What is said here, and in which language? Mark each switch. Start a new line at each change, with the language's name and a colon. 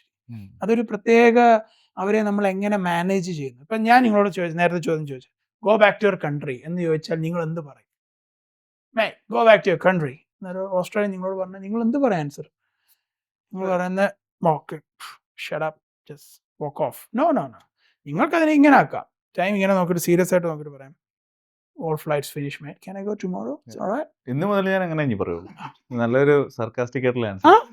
Malayalam: Actually അതൊരു പ്രത്യേക അവരെ നമ്മൾ എങ്ങനെ മാനേജ് ചെയ്യുന്നു. ഇപ്പം ഞാൻ നിങ്ങളോട് നേരത്തെ ചോദ്യം ചോദിച്ചു
English: go back to your country
Malayalam: എന്ന് ചോദിച്ചാൽ നിങ്ങൾ എന്ത് പറയും?
English: go back to your country
Malayalam: എന്നൊരു ഓസ്ട്രേലിയൻ നിങ്ങളോട് പറഞ്ഞാൽ നിങ്ങൾ എന്ത് പറയാം ആൻസർ? നിങ്ങൾ പറയുന്നത്
English: Shut up, just walk off.
Malayalam: No. നിങ്ങൾക്കതിനെ ഇങ്ങനെ ആക്കാം. ടൈം ഇങ്ങനെ നോക്കിയിട്ട് സീരിയസ് ആയിട്ട് നോക്കിയിട്ട് പറയാം
English: all flights finish mate, can I go tomorrow? It's all right.
Malayalam: ഇന്ന് മുതൽ ഞാൻ അങ്ങനെ ഇനി പറയുള്ളൂ. നല്ലൊരു സർക്കാസ്റ്റിക് ആയിട്ടുള്ള ആൻസർ.